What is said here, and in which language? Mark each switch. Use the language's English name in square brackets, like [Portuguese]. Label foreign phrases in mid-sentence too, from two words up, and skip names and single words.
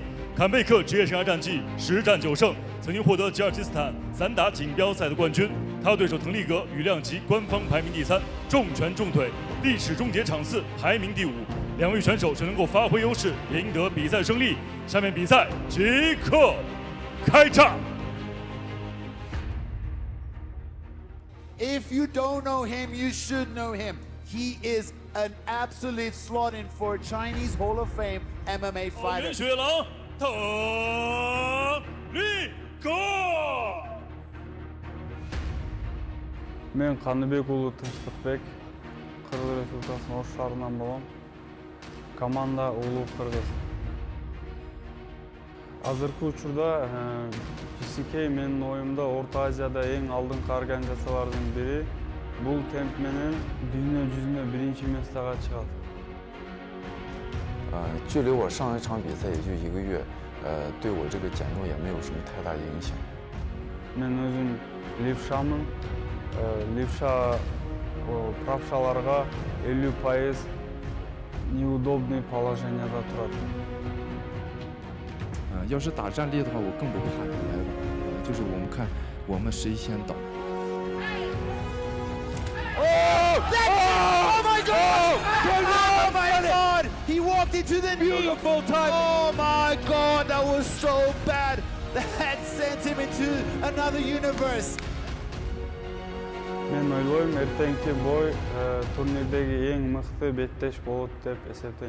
[Chinese] 坎贝克职业生涯战绩10战9胜，曾经获得吉尔吉斯斯坦散打锦标赛的冠军。他对手滕利格羽量级官方排名第3，重拳重腿，历史终结场次排名第5。两位选手只能够发挥优势，赢得比赛胜利。下面比赛即刻开战。 [English] If you don't know him, you should know him. He is an absolute slot-in for Chinese Hall of Fame MMA fighter. [Chinese] 雪狼滕利格。 [Kyrgyz] Мен Kanybek Uluu Tynchtyk, Кыргыз Республикасынын Ош шаарынан болом. Команда Улуу Кыргыз. Азыркы учурда JCK менин оюмда Орто Азияда эң алдыңкы организациялардын бири. Бул темп менен дүйнө жүзүнө биринчи местага чыгат. [Chinese] 距离我上一场比赛也就1个月，对我这个减重也没有什么太大影响。 [Kyrgyz] Мен өзүм левшамын. Левша правшаларга 50% [Russian] неудобный положенияда [Kyrgyz] турат. [Chinese] 要是打站立的话，我更不怕你来了。就是我们看我们谁先倒。 [English] Oh my God! Oh my God! He walked into the knee. Beautiful time. Oh my God! That was so bad. That sent him into another universe. [Kyrgyz] Мен ойлойм, эртеңки бой турнирдеги эң мыкты беттеш болот деп эсептейм.